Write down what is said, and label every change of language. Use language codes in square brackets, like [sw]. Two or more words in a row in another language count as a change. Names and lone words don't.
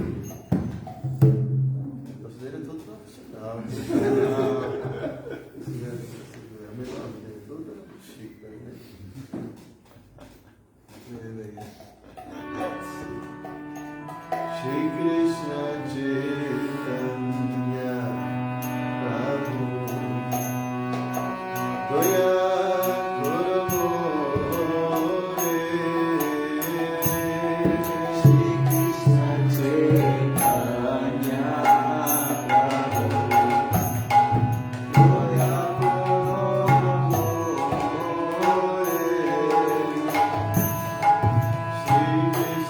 [pt] O brasileiro é todo profissional. É a melhor dele, toda chique, né? [bn] শ্রী কৃষ্ণ চৈতন্য প্রভু দয়া কর মোরে শ্রী কৃষ্ণ চৈতন্য প্রভু দয়া কর মোরে শ্রী